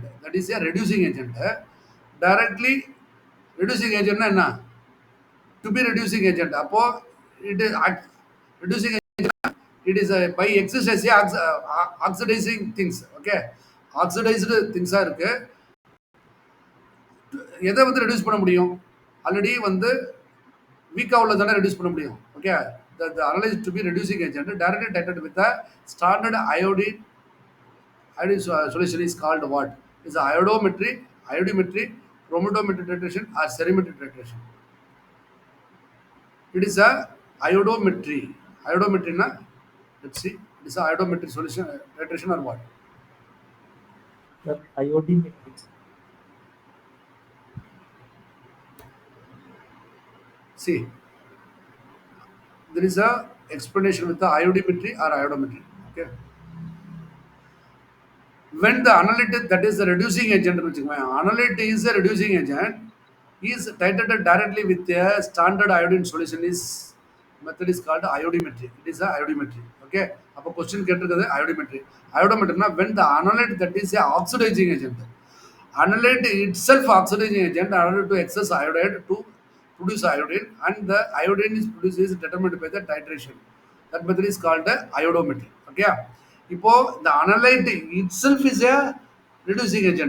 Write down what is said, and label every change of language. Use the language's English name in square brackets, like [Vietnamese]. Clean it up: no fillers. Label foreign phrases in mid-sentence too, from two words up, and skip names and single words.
[English] That is a reducing agent. Directly reducing agent [Tamil] னா என்ன? [English] To be reducing agent. Appo it is reducing agent. It is by exercise oxidizing things. Okay, oxidized things are [Tamil] இருக்கு. எதை வந்து ரெடியூஸ் பண்ண முடியும்? ஆல்ரெடி வந்து வீக்காக உள்ளதானே ரெடியூஸ் பண்ண முடியும். [English] ஓகே, the analyzed to be reducing agent directly titrated with a standard iodine solution is called what? Is iodometry, chromatography titration or serimetry titration? It is a iodometry. Iodometry na, let's see, it is a iodometry solution titration or what? Sir, iodine matrix. See, there is a explanation with the iodimetry or iodometry. Okay, when the analyte, that is the reducing agent, analyte is a reducing agent, is titrated directly with a standard iodine solution. Is method is called iodimetry. It is a iodimetry. Okay, [Tamil] அப்போ question கேட்டிருக்கிறது [English] iodimetry. Iodometry na when the analyte, that is a oxidizing agent, analyte itself oxidizing agent in order to excess iodide to produce iodine, and the iodine is produced is determined by the titration. That method is called the iodometry. Okay, இப்போ the analyte itself is a reducing agent.